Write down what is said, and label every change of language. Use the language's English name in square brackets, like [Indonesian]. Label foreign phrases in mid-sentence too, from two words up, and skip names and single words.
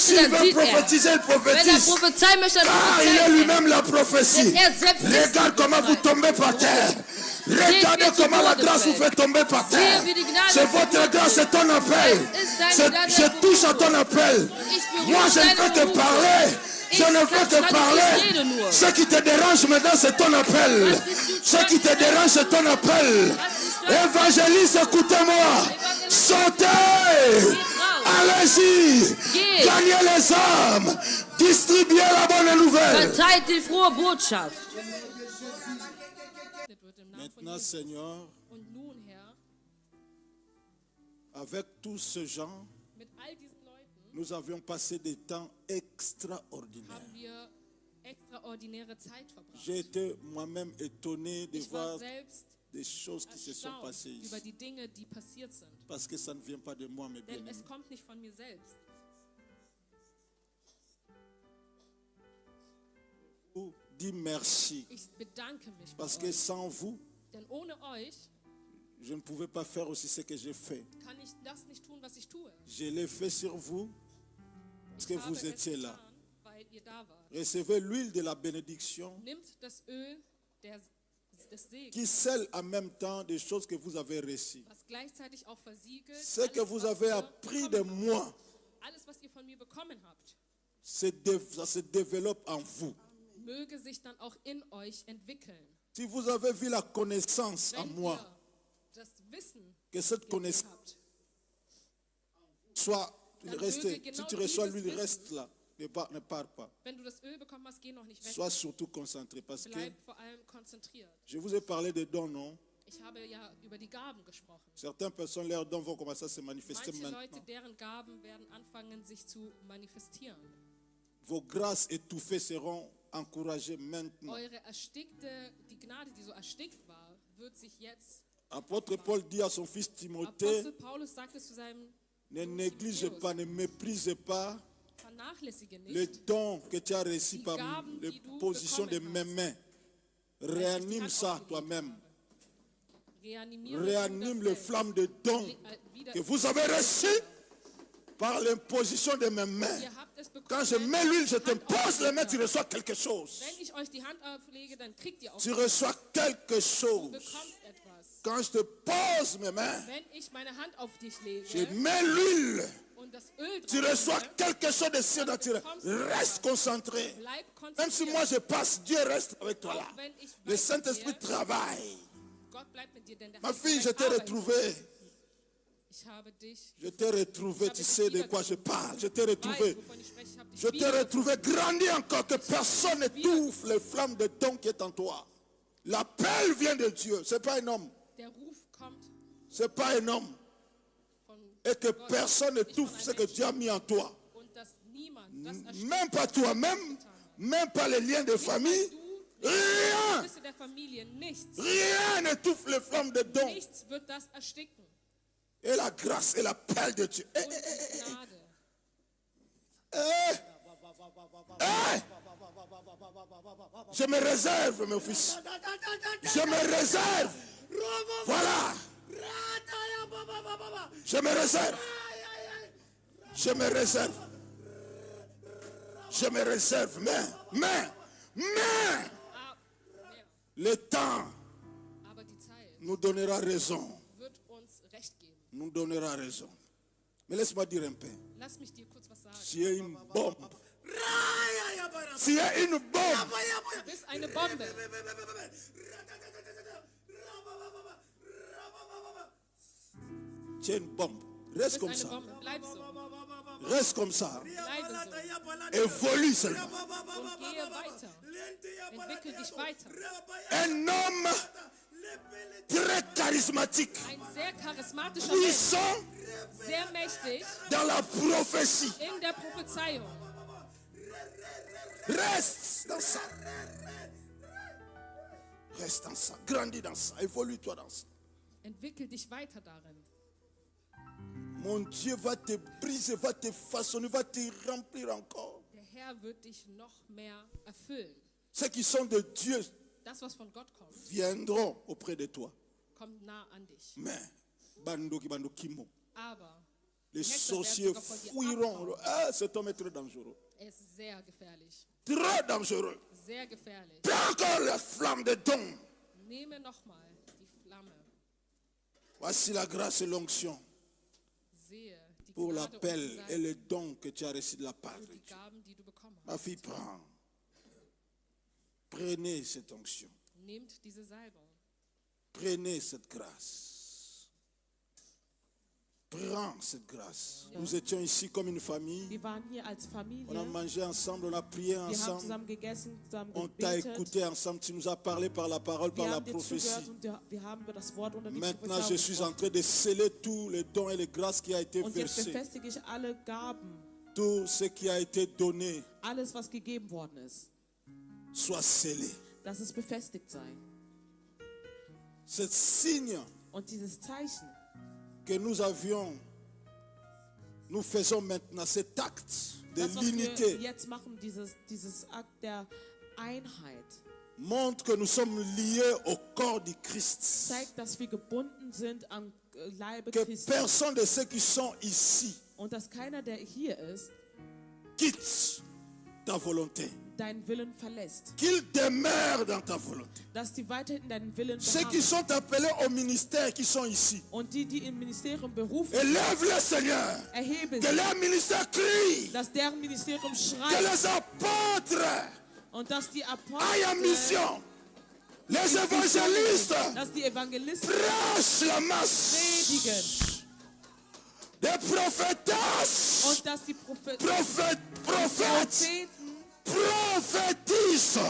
[French] S'il [German] dann [French] veut [German] sieht er. [French] prophétiser, il [German] Wenn er [French] prophétise. [German] prophezeien möchte, dann [French] Car il est [German] prophezeit er. [French] lui-même la prophétie. [German] Denn er selbst ist [French] Regarde [German] die [French] comment vous [German] Befreiung. [French] tombez par terre. Regardez [German] wie zu [French] comment la [German] Boden [French] grâce vous [German] fällt. [French] fait tomber par terre. [German] wie die Gnade [French] C'est [German] zu [French] votre [German] Boden [French] grâce, c'est [German] fällt. [French] ton appel. [German] Es ist deine Gnade, [French] Je [German] der [French] touche à [German] Berufung. [French] ton appel. [German] Ich berühre [French] Moi, je ne [German] deine [French] fais que [German] Berufung. [French] parler. Je ne fais que [German] ich [French] parler. [German] rede nur. [French] Ce qui te dérange maintenant, c'est ton appel. Ce qui te dérange, c'est ton appel. Évangéliste, écoutez-moi. Sautez. Allez-y. [German] Geht. [French] Gagnez les âmes. Distribuez la bonne nouvelle. [German] Verteilt die frohe Botschaft. Wird im Namen von [French] Maintenant, [German] Jesus. [French] Seigneur, [German] Und nun, Herr, [French] avec tous ces gens, [German] mit all diesen Leuten [French] nous avions passé des temps extraordinaires. [German] haben wir extraordinäre Zeit verbracht. [French] J'ai été moi-même étonné de [German] Ich war [French] voir [German] selbst [French] des choses qui se sont [German] erstaunt [French] passées ici. [German] über die Dinge, die passiert sind. [French] Parce que ça ne vient pas de moi, mes [German] Denn [French] bien-aimés. [German] es kommt nicht von mir selbst. [French] Je vous dis merci. [German] Ich bedanke mich bei [French] Parce que [German] euch. [French] sans vous, [German] Denn ohne euch [French] je ne pouvais pas faire aussi ce que j'ai fait. [German] kann ich das nicht tun, was ich tue. [French] Je l'ai fait sur vous parce que [German] Ich habe [French] vous [German] es [French] étiez là. [German] getan, weil ihr da wart. [French] Recevez l'huile de la bénédiction [German] Nimmt das Öl des Segens, [French] qui scelle en même temps des choses que vous avez reçues. [German] was gleichzeitig auch versiegelt. [French] Ce que [German] alles, [French] vous [German] was [French] avez [German] ihr [French] appris de [German] bekommen [French] moi, [German] habt. Alles, was ihr von mir bekommen habt, [French] ça se développe en vous. [German] möge sich dann auch in euch entwickeln. [French] Si vous avez vu la connaissance en [German] Wenn [French] moi, [German] ihr das Wissen [French] que cette [German] in mir [French] connaissance [German] habt, [French] soit [German] Dann [French] restée. [German] möge [French] Si [German] genau [French] tu reçois [German] dieses [French] l'huile, [German] Wissen- [French] reste là. Ne pars pas. [German] wenn du das Öl bekommen hast, geh noch nicht weg. [French] Sois surtout concentré parce que [German] Bleib vor allem konzentriert. [French] je vous ai parlé des dons, non? [German] Ich habe ja über die Gaben gesprochen. [French] Certaines personnes, leurs dons vont commencer à se manifester [German] Manche Leute, [French] maintenant. [German] deren Gaben werden anfangen, sich zu manifestieren. [French] Vos grâces étouffées seront encouragées maintenant. [German] Eure erstickte, die Gnade, die so erstickt war, wird sich jetzt. [French] Apôtre Paul dit à son fils Timothée, [German] Apostel Paulus sagte zu seinem [French] ne néglige pas, ne méprise pas [German] Vernachlässige [French] le [German] nicht [French] don que tu as reçu [German] die [French] par [German] Gaben, [French] les [German] die du [French] positions de [German] bekommen [French] mes [German] hast. [French] mains. [German] als ich die [French] Réanime [German] Hand [French] ça [German] aufgelegt [French] toi-même. [German] habe. Reanimiere [French] Réanime [German] du [French] le [German] das [French] flamme de don [German] selbst. Wieder- [French] que vous avez reçu par l'imposition de mes mains. [German] Ihr habt es bekommen. [French] Quand je mets l'huile, je te [German] Hand [French] pose les mains, tu [German] auflege. [French] reçois quelque chose. [German] Wenn ich euch die Hand auflege, dann kriegt ihr auch [French] Tu [German] etwas. [French] reçois quelque [German] Du [French] chose. [German] bekommst etwas. [French] Quand je te pose mes mains, [German] Wenn ich meine Hand auf dich [French] je [German] lege [French] mets l'huile. [German] und das Öl [French] Tu [German] drauf [French] reçois [German] lege, [French] quelque chose de surnaturel. Reste concentré. [German] bleib [French] Même si [German] konzentriert. [French] moi je passe, Dieu reste avec toi là. [German] Auch wenn ich [French] Le [German] weit [French] Saint-Esprit [German] mit dir, [French] travaille. [German] Gott bleibt mit dir, denn der [French] Ma [German] Heilige [French] fille, je [German] Geist [French] t'ai [German] arbeitet. [French] retrouvé. [German] Ich habe dich. [French] Je t'ai retrouvé. Tu sais de quoi je parle. Je t'ai [German] Weiß, [French] retrouvé. [German] wovon ich spreche. Ich habe dich [French] Je t'ai retrouvé. Grandis encore. Que personne n'étouffe les flammes de don qui est en toi. L'appel vient de Dieu. Ce n'est pas un homme. [German] Der Ruf kommt [French] Ce n'est pas un homme. [German] von [French] Et que [German] Gott, [French] personne [German] nicht von [French] n'étouffe ce [German] einem [French] que Dieu a [German] Menschen. [French] mis en toi. [German] Und dass niemand das erstickt. [French] Même pas toi-même. Même pas les liens de famille. [German] Du, [French] Rien. [German] Risse der Familie, nichts. [French] Rien n'étouffe les flammes de don. [German] Nichts wird das ersticken. Et la grâce et l'appel de Dieu. Und die Gnade. [French] Je me réserve, mon fils. Je me réserve. Voilà. Je me réserve. Je me réserve. Je me réserve. Mais, [German] Ah, ja. [French] le temps [German] Aber die Zeit [French] nous donnera raison. [German] wird uns Recht geben. [French] Nous donnera raison. Mais laisse-moi dire un peu. [German] Lass mich dir kurz was sagen. [French] Tu es une bombe. Tu es une bombe. [German] Du bist eine Bombe. [French] Tu es une bombe. [German] Du [French] Reste [German] bist [French] comme [German] eine [French] ça. [German] Bombe. Bleib so. [French] Reste comme ça. [German] Bleibe so. [French] Évolue seulement. [German] Und gehe weiter. Entwickel dich weiter. [French] Un homme très charismatique, [German] Ein sehr charismatischer Mensch. [French] puissant [German] Sehr mächtig [French] dans la prophétie. [German] in der Prophezeiung. [French] Reste dans ça. Reste dans ça. Grandis dans ça. Évolue-toi dans ça. [German] Entwickel dich weiter darin. [French] Mon Dieu va te briser, va te façonner, va te remplir encore. [German] Der Herr wird dich noch mehr erfüllen. [French] Ceux qui sont de Dieu [German] Das, was von Gott kommt, [French] viendront auprès de toi. [German] kommt nah an dich. [French] Mais, [Lingala] bandoki bandokimo, [German] Aber [French] les [German] Hexer [French] sorciers [German] werden sogar von dir [French] fuiront. [German] abhauen. [French] Ah, cet homme est très dangereux. [German] Er ist sehr gefährlich. [French] Très dangereux. [German] Sehr gefährlich. [French] Prends encore la flamme de don. [German] Nehme nochmal die Flamme. [French] Voici la grâce et l'onction [German] Sehe die [French] pour [German] Gnade und [French] l'appel [German] die [French] et [German] Salbung [French] le don que tu as reçu de la part de [German] und die [French] Dieu. [German] Gaben, die du bekommen [French] Ma [German] hast. [French] fille, prends. Prenez cette onction. [German] Nehmt diese Salbung. [French] Prenez cette grâce. Prends cette grâce. Nous étions ici comme une famille. [German] Wir waren hier als Familie. [French] On a mangé ensemble, on a prié [German] Wir haben [French] ensemble. [German] zusammen gegessen, zusammen [French] On t'a [German] gebetet. [French] écouté ensemble. Tu nous as parlé par la parole, par [German] Wir [French] la [German] haben dir [French] prophétie. [German] zugehört und wir haben über das Wort unter die [French] Maintenant, je [German] Prophezeiung [French] suis en [German] gesprochen. [French] train de sceller tous les dons et les grâces qui a été [German] Und jetzt [French] versé. [German] befestige ich alle Gaben, [French] Tout ce qui a été donné [German] alles, was gegeben worden ist, [French] soit scellé. [German] dass es befestigt sei. [French] Ce signe [German] Und dieses Zeichen, [French] que nous avions, nous faisons maintenant cet acte de [German] das, was wir [French] l'unité, [German] jetzt machen, dieses Akt der Einheit, [French] montre que nous sommes liés au corps du Christ. [German] zeigt, dass wir gebunden sind am Leibe [French] Que [German] Christi. [French] personne de ceux qui sont ici [German] Und dass keiner, der hier ist, [French] quitte ta volonté. [German] deinen Willen verlässt. [French] Qu'il demeure dans ta volonté. [German] Dass die weiterhin deinen Willen [French] Ceux qui [German] beharren. [French] sont appelés au ministère, qui sont ici, [German] Und die im Ministerium berufen, [French] élève-les, Seigneur. [German] erheben [French] Que [German] sie, [French] leur ministère crie. [German] dass deren Ministerium [French] Que [German] schreit [French] les apôtres [German] und dass die [French] aillent en [German] Apostel, [French] mission. Les évangélistes [German] dass die Evangelisten [French] prêchent la masse. [German] predigen [French] Des prophétesses, [German] und dass die Propheten [French] prophètes prophétisent